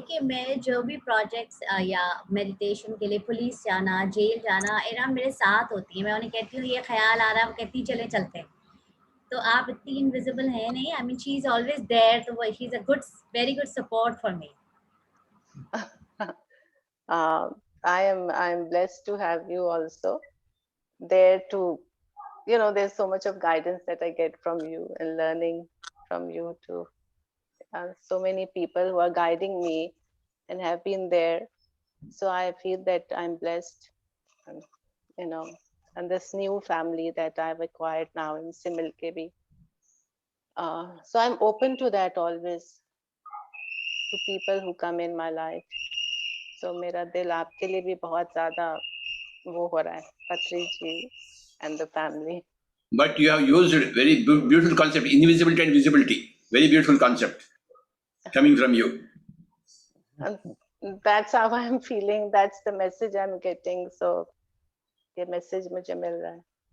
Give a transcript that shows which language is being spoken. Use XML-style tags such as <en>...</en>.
<hi>कि मैं जो भी प्रोजेक्ट्स या मेडिटेशन के लिए पुलिस जाना, जेल जाना, इरा मेरे साथ होती है। मैं उन्हें कहती हूँ ये ख्याल आ रहा है, वो कहती चले चलते हैं। तो आप इतनी इनविजिबल है नहीं।</hi> <en>I mean she is always there, तो she is a good, very good support for me. I'm blessed to have you also there to, there's so much of guidance that I get from you and learning from you too. So many people who are guiding me and have been there. So I feel that I'm blessed, and, you know, and this new family that I've acquired now in Simil KB. So I'm open to that always, to people who come in my life.</en> <hi>So मेरा दिल आपके लिए भी बहुत ज़्यादा वो हो रहा है, पत्री जी</hi> <en>and the family. But you have used very beautiful concept, invisibility and visibility. Very beautiful concept coming from you. And that's how I'm feeling. That's the message I'm getting.</en> <hi>So ये message मुझे मिल रहा है.</hi>